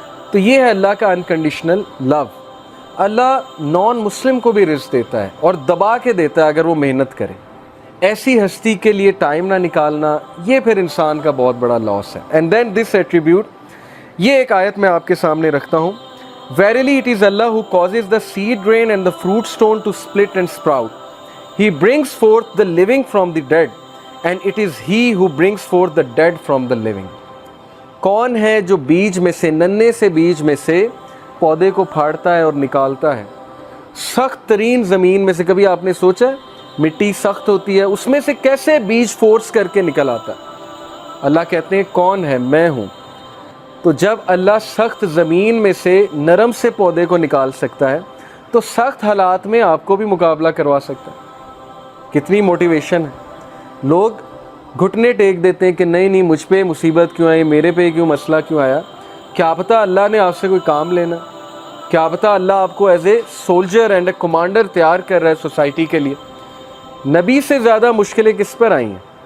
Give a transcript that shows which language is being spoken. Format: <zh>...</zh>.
<ur>تو یہ ہے اللہ کا انکنڈیشنل لو۔ اللہ نان مسلم کو بھی رزق دیتا ہے اور دبا کے دیتا ہے اگر وہ محنت کرے۔ ایسی ہستی کے لیے ٹائم نہ نکالنا، یہ پھر انسان کا بہت بڑا لاس ہے۔</ur> <en>and then this attribute,</en> <ur>یہ ایک آیت میں آپ کے سامنے رکھتا ہوں۔</ur> <en>Verily it is Allah who causes the seed rain and the fruit stone to split and sprout. He brings forth the living from the dead, and it is He who brings forth the dead from the living.</en> <ur>کون ہے جو بیج میں سے، ننے سے بیج میں سے پودے کو پھاڑتا ہے اور نکالتا ہے؟ سخت ترین زمین میں سے، کبھی آپ نے سوچا ہے مٹی سخت ہوتی ہے، اس میں سے کیسے بیج فورس کر کے نکل آتا ہے؟ اللہ کہتے ہیں کون ہے؟ میں ہوں۔ تو جب اللہ سخت زمین میں سے نرم سے پودے کو نکال سکتا ہے تو سخت حالات میں آپ کو بھی مقابلہ کروا سکتا ہے۔ کتنی موٹیویشن ہے۔ لوگ گھٹنے ٹیک دیتے ہیں کہ نہیں مجھ پہ مصیبت کیوں آئی، میرے پہ کیوں مسئلہ کیوں آیا۔ کیا پتہ اللہ نے آپ سے کوئی کام لینا، کیا پتہ اللہ آپ کو</ur> <en>as a soldier and a commander</en> <ur>تیار کر رہا ہے سوسائٹی کے لیے۔ نبی سے زیادہ مشکلیں کس پر آئی ہیں؟</ur>